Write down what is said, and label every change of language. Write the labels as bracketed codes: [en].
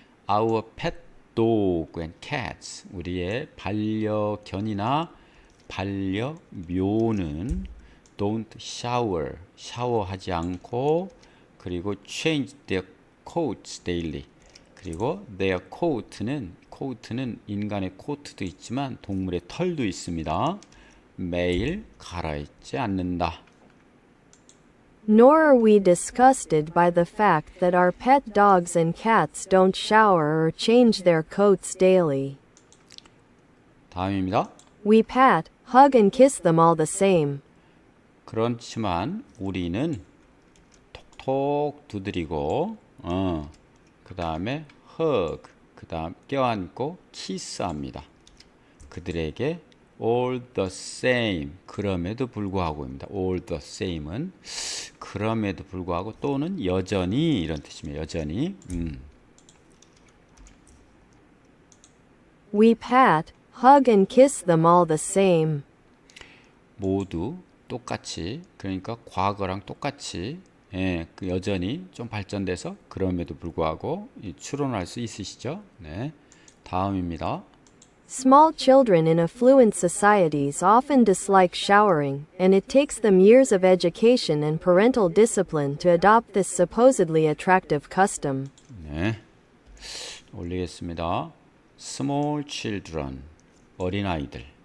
[en] Our pet dog and cats, [ko] 우리의 반려견이나 반려묘는 [en] don't shower, [ko] 샤워하지 않고, 그리고 [en] change their coats daily, [ko] 그리고 [en] their coat [ko] 는 인간의 코트도 있지만 동물의 털도 있습니다. 매일 갈아입지 않는다. [en] Nor are we disgusted by the fact that our pet dogs and cats don't shower or change their coats daily. [ko] 다음입니다. [en] We pat, hug and kiss them all the same. [ko] 그렇지만 우리는 톡톡 두드리고, 그 다음에 hug, 그 다음 껴안고 키스합니다. 그들에게 [en] all the same, [ko] 그럼에도 불구하고입니다. [en] all the same [ko] 은 그럼에도 불구하고 또는 여전히 이런 뜻입니다. 여전히. [en] We pat, hug and kiss them all the same. [ko] 모두 똑같이, 그러니까 과거랑 똑같이, 예, 그 여전히 좀 발전돼서 그럼에도 불구하고 추론할 수 있으시죠? 네, 다음입니다. [en] Small children in affluent societies often dislike showering, and it takes them years of education and parental discipline to adopt this supposedly attractive custom. [ko] 네, 올리겠습니다. [en] Small children, [ko] 어린아이들.